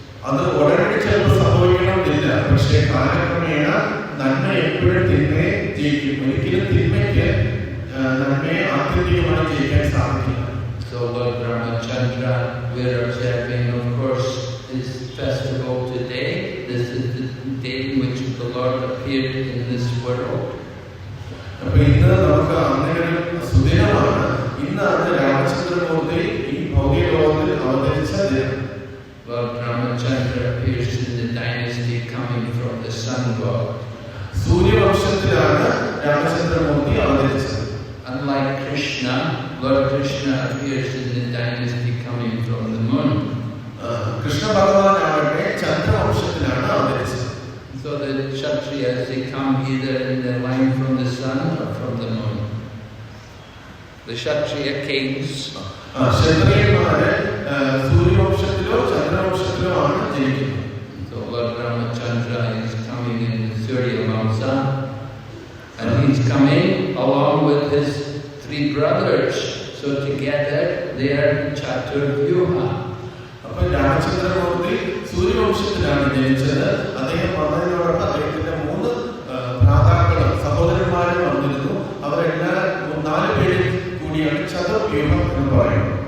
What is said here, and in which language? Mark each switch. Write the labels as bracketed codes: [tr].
[ml] അത് ഉടനടി ചിലപ്പോൾ സംഭവിക്കണമെന്നില്ല. പക്ഷേ കാലക്രമേണ നന്മ എപ്പോഴും തിന്മയെ ജയിക്കും. ഒരിക്കലും തിന്മയ്ക്ക് നന്മയെ ആത്യന്തികമായി ജയിക്കാൻ സാധിക്കില്ല. [en] So Lord Ramachandra, we are observing, of course, his festival today. This is the day in which the Lord appeared in this world. [ml] അപ്പോൾ ഇന്ന് നമുക്ക് അങ്ങനെ സുദിനമാണ്. ഇന്നാണ് രാമചന്ദ്രമൂർത്തി ഈ ഭൗതിക ലോകത്തിൽ അവതരിച്ച ദിനം. [en] Lord Ramachandra appears in the dynasty coming from the sun god. [ml] സൂര്യവംശത്തിലാണ് Ramachandramurthy അവതരിച്ചത്. [en] unlike Krishna, Lord Krishna appears in the dynasty coming from the moon. [ml] Krishna Bhagavan avade Chandra vanshatiലാണ് അവതരിച്ചത്. [en] So the Kshatriyas, they come either in the line from the sun or from the moon. The Kshatriya kings, [ml] ക്ഷത്രിയന്മാര് സൂര്യവംശത്തിലോ ചന്ദ്രവംശത്തിലോ ആണ് ജനിക്കുന്നത്. [en] so Lord Ramachandra is coming in Surya Vamsa, and he's coming along with his 3 brothers. So together they are Chaturvyuha. [ml] അപ്പോൾ രാമചന്ദ്രമൂർത്തി സൂര്യവംശത്തിലാണ് ജനിച്ചത്. അദ്ദേഹം വന്നതിനോടൊപ്പം അദ്ദേഹത്തിന്റെ 3 ഭ്രാതാക്കളും സഹോദരന്മാരും വന്നിരുന്നു. അവരെല്ലാം 4 പേരിൽ കൂടിയാണ് ചതുർവ്യൂഹം എന്ന് പറയുന്നത്.